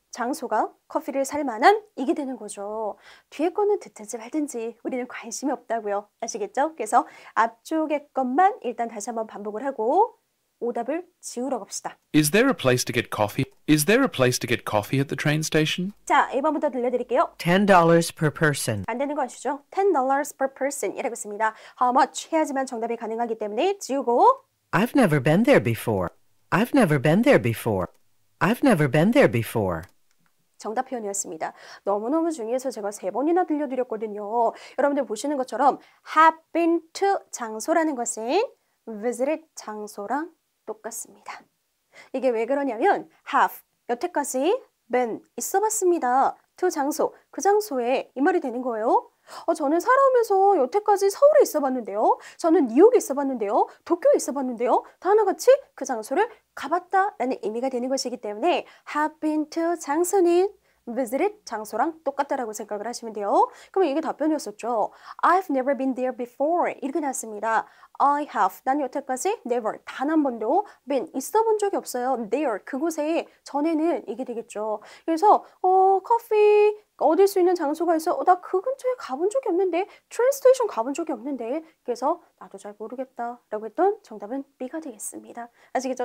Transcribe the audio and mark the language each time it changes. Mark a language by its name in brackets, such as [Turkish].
[Korean] 장소가 커피를 살 만한 이게 되는 거죠. 뒤에 거는 듣든지 말든지 우리는 관심이 없다고요. 아시겠죠? 그래서 앞쪽의 것만 일단 다시 한번 반복을 하고 오답을 지우러 갑시다. [English] Is there a place to get coffee? Is there a place to get coffee at the train station? [Korean] 자, 1번부터 들려드릴게요. [English] $10 per person. [Korean] 안 되는 거 아시죠? [English] $10 per person [Korean] 이라고 있습니다. [English] How much [Korean] 해야지만 정답이 가능하기 때문에 지우고 [English] I've never been there before. I've never been there before. I've never been there before. [Korean] 정답 표현이었습니다. 너무너무 중요해서 제가 3번이나 들려드렸거든요. 여러분들 보시는 것처럼 [English] have been to [Korean] 장소라는 것은 visited 장소랑 똑같습니다. 이게 왜 그러냐면 have, 여태까지 been 있어봤습니다. to 장소, 그 장소에 이 말이 되는 거예요. 저는 살아오면서 여태까지 서울에 있어봤는데요. 저는 뉴욕에 있어봤는데요. 도쿄에 있어봤는데요. 다 하나같이 그 장소를 가봤다라는 의미가 되는 것이기 때문에 have been to 장소는 visited 장소랑 똑같다라고 생각을 하시면 돼요. 그러면 이게 답변이었었죠. [English] I've never been there before [Korean] 이렇게 나왔습니다. I have, 난 여태까지 never, 단 한 번도 been, 있어 본 적이 없어요. there, 그곳에 전에는 이게 되겠죠. 그래서 커피 얻을 수 있는 장소가 있어. 나 그 근처에 가본 적이 없는데, 트레인 스테이션 가본 적이 없는데, 그래서 나도 잘 모르겠다 라고 했던 정답은 B가 되겠습니다. 아시겠죠?